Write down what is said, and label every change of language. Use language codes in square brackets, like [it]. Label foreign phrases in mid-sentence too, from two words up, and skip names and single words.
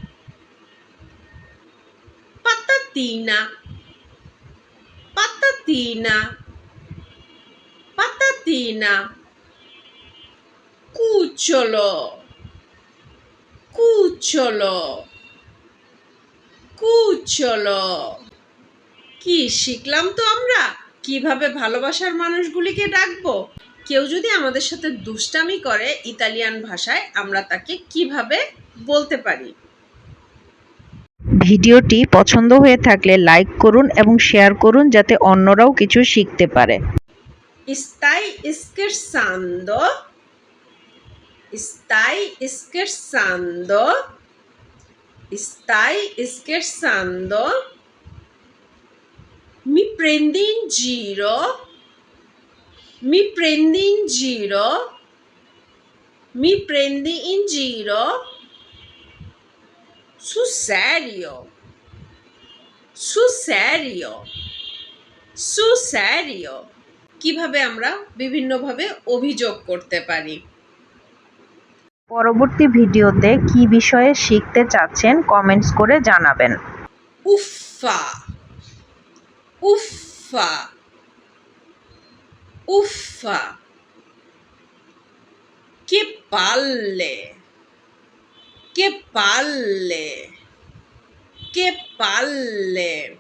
[it] Patatina. Patatina. Patatina. Cucciolo. Cucciolo. Cucciolo. [bn] কি শিখলাম তো আমরা কিভাবে ভালোবাসার মানুষগুলিকে ডাকবো। কেউ যদি আমাদের সাথে দুষ্টামি করে ইতালিয়ান ভাষায় আমরা তাকে কিভাবে বলতে পারি। ভিডিওটি পছন্দ হয়ে থাকলে লাইক করুন এবং শেয়ার করুন যাতে অন্যরাও কিছু শিখতে পারে। [it] Stai scherzando? Stai scherzando? Stai scherzando? Mi prendi in giro? Mi prendi in giro? Mi prendi in giro? Sul serio? Sul serio? Sul serio? [bn] কিভাবে আমরা বিভিন্নভাবে অভিযোগ করতে পারি। পরবর্তী ভিডিওতে কি বিষয়ে শিখতে চাচ্ছেন কমেন্টস করে জানাবেন। [it] Uffa. Uffa. Uffa. Che palle. Che palle. Che palle.